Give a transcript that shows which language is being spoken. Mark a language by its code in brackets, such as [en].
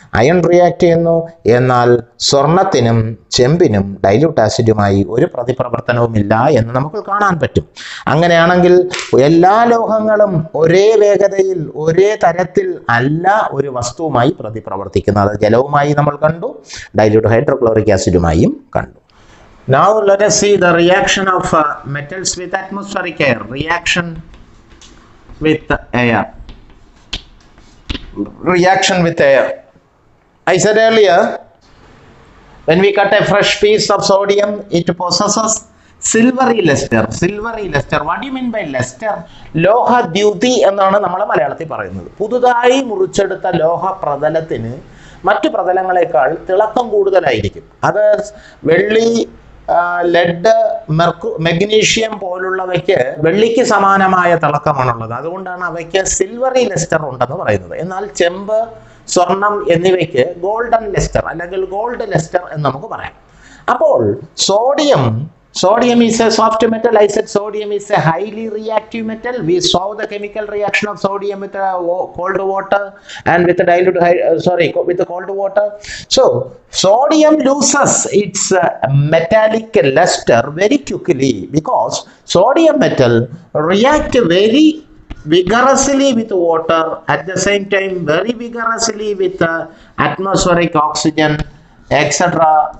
[ml] Iron react ചെയ്യുന്നു. എന്നാൽ സ്വർണത്തിനും ചെമ്പിനും dilute ആസിഡുമായി ഒരു പ്രതിപ്രവർത്തനവുമില്ല എന്ന് നമുക്ക് കാണാൻ പറ്റും. അങ്ങനെയാണെങ്കിൽ എല്ലാ ലോഹങ്ങളും ഒരേ വേഗതയിൽ ഒരേ തരത്തിൽ അല്ല ഒരു വസ്തുവുമായി പ്രതിപ്രവർത്തിക്കുന്നത്. ജലവുമായി നമ്മൾ കണ്ടു, ഡൈല്യൂട്ട് ഹൈഡ്രോക്ലോറിക് ആസിഡുമായും കണ്ടു. [en] Now let us see the reaction of metals with atmospheric air. Reaction with air. Reaction with air. I said earlier, when we cut a fresh piece of sodium, it possesses silvery luster. Silvery luster. What do you mean by luster? [ml] ലോഹ ദ്യുതി എന്നാണ് നമ്മൾ മലയാളത്തിൽ പറയുന്നത്. പുതുതായി മുറിച്ചെടുത്ത ലോഹ പ്രതലത്തിന് മറ്റു പ്രതലങ്ങളെക്കാൾ തിളക്കം കൂടുതലായിരിക്കും. അത് വെള്ളി, ലെഡ്, മെഗ്നീഷ്യം പോലുള്ളവയ്ക്ക് വെള്ളിക്ക് സമാനമായ തിളക്കമാണുള്ളത്. അതുകൊണ്ടാണ് അവയ്ക്ക് സിൽവറി ലെസ്റ്റർ ഉണ്ടെന്ന് പറയുന്നത്. എന്നാൽ ചെമ്പ്, സ്വർണം എന്നിവയ്ക്ക് ഗോൾഡൻ ലെസ്റ്റർ അല്ലെങ്കിൽ ഗോൾഡ് ലെസ്റ്റർ എന്ന് നമുക്ക് പറയാം. അപ്പോൾ sodium [en] Sodium is a soft metal. I said sodium is a highly reactive metal. We saw the chemical reaction of sodium with cold water and with the dilute, with the cold water. So sodium loses its metallic luster very quickly because sodium metal react very vigorously with water, at the same time very vigorously with atmospheric oxygen, etc.